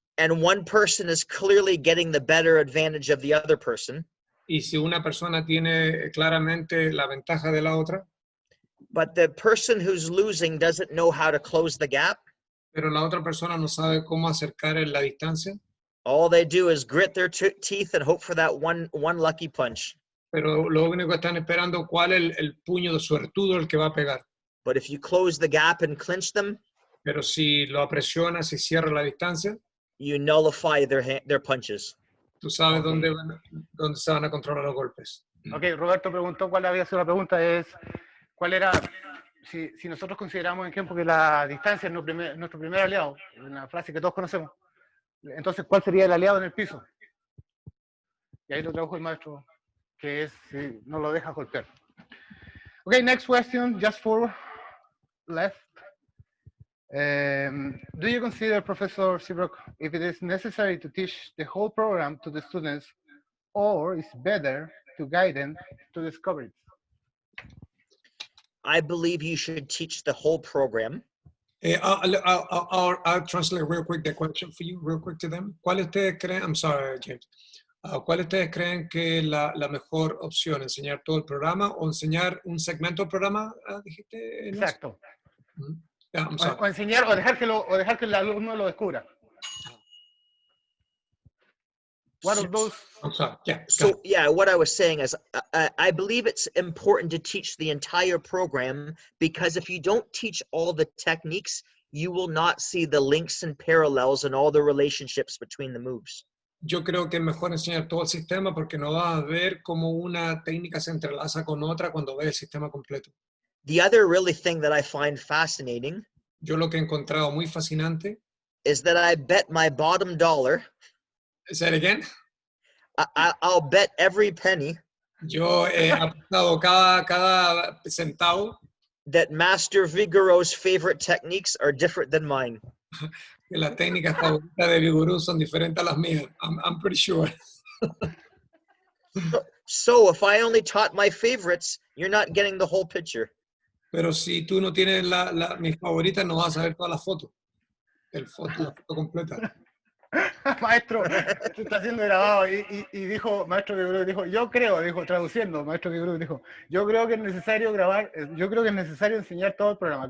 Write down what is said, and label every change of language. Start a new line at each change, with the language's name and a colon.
English: and one person is clearly getting the better advantage of the other person,
Spanish: y si una persona tiene claramente la ventaja de la otra,
English: but the person who's losing doesn't know how to close the gap,
Spanish: pero la otra persona no sabe cómo acercar la distancia,
English: all they do is grit their teeth and hope for that one lucky punch.
Spanish: Pero lo único que están esperando cuál es el puño de suertudo el que va a pegar.
English: But if you close the gap and clinch them,
Spanish: pero si lo presionas y cierra la distancia,
English: you nullify their punches.
Spanish: Tú sabes dónde se van a controlar los golpes. Ok, Roberto preguntó cuál había sido la pregunta, cuál era, si nosotros consideramos en Kenpo que la distancia es nuestro primer aliado, una frase que todos conocemos, entonces ¿cuál sería el aliado en el piso? Y ahí lo tradujo el maestro, que es si no lo deja golpear.
English: Okay, next question, just 4 left. Do you consider, Professor Seabrook, if it is necessary to teach the whole program to the students, or is better to guide them to discover it? I believe you should teach the whole program. I'll translate real quick the question for you, real quick to them.
Spanish: ¿Cuál ustedes creen?
English: I'm sorry, James.
Spanish: ¿Cuál ustedes creen que es la mejor opción? ¿Enseñar todo el programa o enseñar un segmento del programa? Dijiste. Exacto.
English: Yeah,
Spanish: o enseñar o dejar que el alumno lo descubra.
English: What of those? I'm sorry. Yeah. So yeah, what I was saying is I believe it's important to teach the entire program, because if you don't teach all the techniques, you will not see the links and parallels and all the relationships between the moves.
Spanish: Yo creo que es mejor enseñar todo el sistema porque no vas a ver cómo una técnica se entrelaza con otra cuando ves el sistema completo.
English: The other really thing that I find fascinating,
Spanish: yo lo que he encontrado muy fascinante,
English: is that I bet my bottom dollar. Say it again. I'll bet every penny.
Spanish: Yo he apostado cada centavo.
English: That Master Vigouroux's favorite techniques are different than mine.
Spanish: Que las técnicas favoritas de Vigoroux son diferentes a las mías.
English: I'm pretty sure. So if I only taught my favorites, you're not getting the whole picture.
Spanish: Pero si tú no tienes mis favoritas, no vas a ver todas las fotos. La foto completa. Maestro, esto está siendo grabado y dijo, maestro Vigoroux dijo, yo creo, dijo, traduciendo, maestro Vigoroux dijo, yo creo que es necesario grabar, yo creo que es necesario enseñar todo el programa.